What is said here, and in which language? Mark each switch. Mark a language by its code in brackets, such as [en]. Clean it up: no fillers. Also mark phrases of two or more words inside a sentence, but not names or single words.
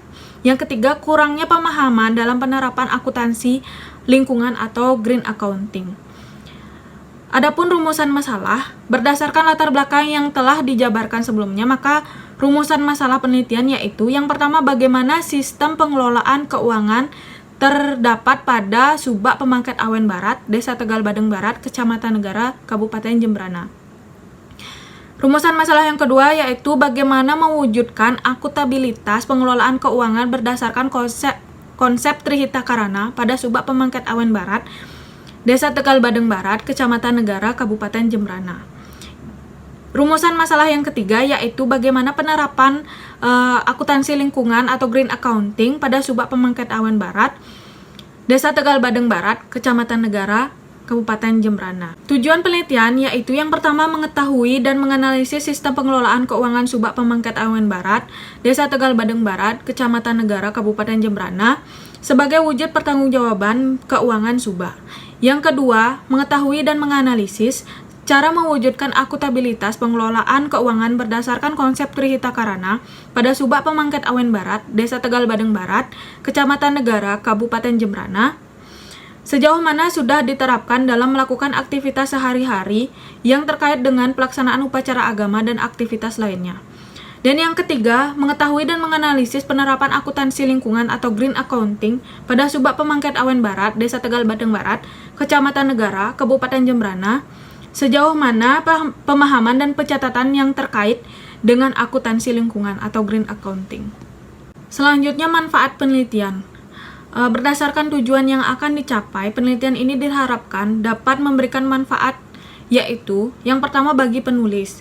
[id] Yang ketiga, kurangnya pemahaman dalam penerapan akuntansi lingkungan atau [en] green accounting. [id] Adapun rumusan masalah, berdasarkan latar belakang yang telah dijabarkan sebelumnya, maka rumusan masalah penelitian yaitu yang pertama bagaimana sistem pengelolaan keuangan terdapat pada Subak Pemangkat Awen Barat, Desa Tegal Badeng Barat, Kecamatan Negara, Kabupaten Jembrana. Rumusan masalah yang kedua yaitu bagaimana mewujudkan akuntabilitas pengelolaan keuangan berdasarkan konsep konsep Trihita Karana pada Subak Pemangkat Awen Barat, Desa Tegal Badeng Barat, Kecamatan Negara, Kabupaten Jembrana. Rumusan masalah yang ketiga yaitu bagaimana penerapan akuntansi lingkungan atau [en] green accounting [id] pada Subak Pemangkat Awen Barat, Desa Tegal Badeng Barat, Kecamatan Negara, Kabupaten Jembrana. Tujuan penelitian yaitu yang pertama mengetahui dan menganalisis sistem pengelolaan keuangan Subak Pemangkat Awen Barat, Desa Tegal Badeng Barat, Kecamatan Negara, Kabupaten Jembrana sebagai wujud pertanggungjawaban keuangan Subak. Yang kedua, mengetahui dan menganalisis cara mewujudkan akuntabilitas pengelolaan keuangan berdasarkan konsep Trihita Karana pada Subak Pemangkat Awen Barat, Desa Tegal Badeng Barat, Kecamatan Negara, Kabupaten Jembrana. Sejauh mana sudah diterapkan dalam melakukan aktivitas sehari-hari yang terkait dengan pelaksanaan upacara agama dan aktivitas lainnya. Dan yang ketiga, mengetahui dan menganalisis penerapan akuntansi lingkungan atau [en] green accounting [id] pada Subak Pemangkat Awen Barat, Desa Tegal Badeng Barat, Kecamatan Negara, Kabupaten Jembrana, sejauh mana pemahaman dan pencatatan yang terkait dengan akuntansi lingkungan atau [en] green accounting. [id] Selanjutnya, manfaat penelitian. Berdasarkan tujuan yang akan dicapai, penelitian ini diharapkan dapat memberikan manfaat, yaitu yang pertama bagi penulis.